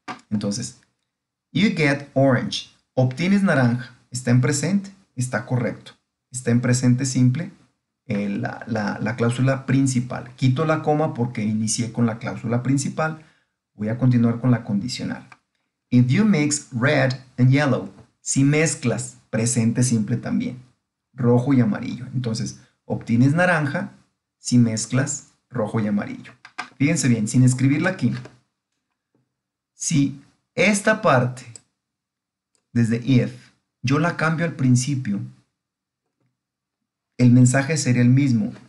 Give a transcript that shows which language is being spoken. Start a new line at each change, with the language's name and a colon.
Spanish: Entonces,
English: you get orange.
Spanish: Obtienes naranja. ¿Está en presente? Está correcto. Está en presente simple la cláusula principal. Quito la coma porque inicié con la cláusula principal. Voy a continuar con la condicional.
English: If you mix red and yellow.
Spanish: Si mezclas, presente simple también. Rojo y amarillo. Entonces, obtienes naranja si mezclas rojo y amarillo. Fíjense bien, sin escribirla aquí. Si esta parte, desde if, yo la cambio al principio, el mensaje sería el mismo.